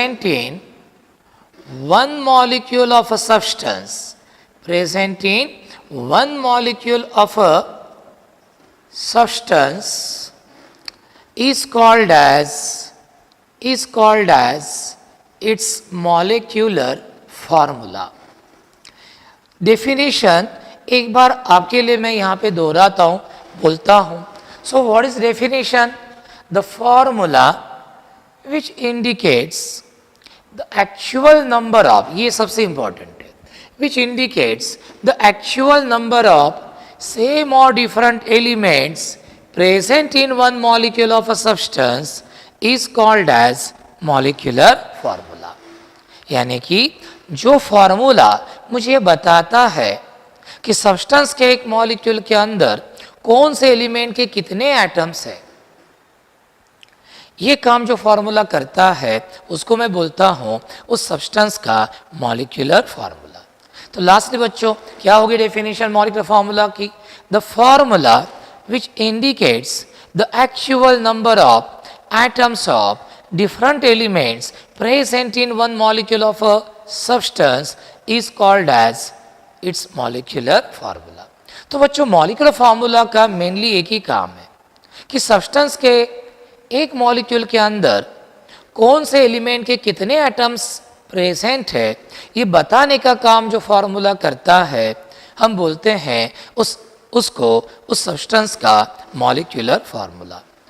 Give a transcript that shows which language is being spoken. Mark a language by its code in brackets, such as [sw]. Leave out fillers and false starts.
[en] in one molecule of a substance, present in one molecule of a substance is called as its molecular formula. [hi] Definition एक बार आपके लिए मैं यहाँ पे दोहराता हूँ, बोलता हूँ. [en] So what is definition? The formula which indicates the actual number of, [hi] ये सबसे important है, [en] which indicates the actual number of same or different elements present in one molecule of a substance is called as molecular formula. [hi] यानी कि जो formula मुझे बताता है कि सब्सटेंस के एक मॉलिक्यूल के अंदर कौन से एलिमेंट के कितने एटम्स है, ये काम जो फॉर्मूला करता है उसको मैं बोलता हूँ उस सब्सटेंस का मॉलिक्यूलर फार्मूला. तो लास्टली बच्चों क्या होगी डेफिनेशन मॉलिक्यूलर फार्मूला की? [en] The formula which indicates the actual number of atoms of different elements present in one molecule of a substance is called as its molecular formula. [hi] तो बच्चों molecular formula का mainly एक ही काम है कि substance के एक मॉलिक्यूल के अंदर कौन से एलिमेंट के कितने एटम्स प्रेजेंट है, ये बताने का काम जो फार्मूला करता है हम बोलते हैं उसको उस सब्सटेंस का मॉलिक्यूलर फार्मूला.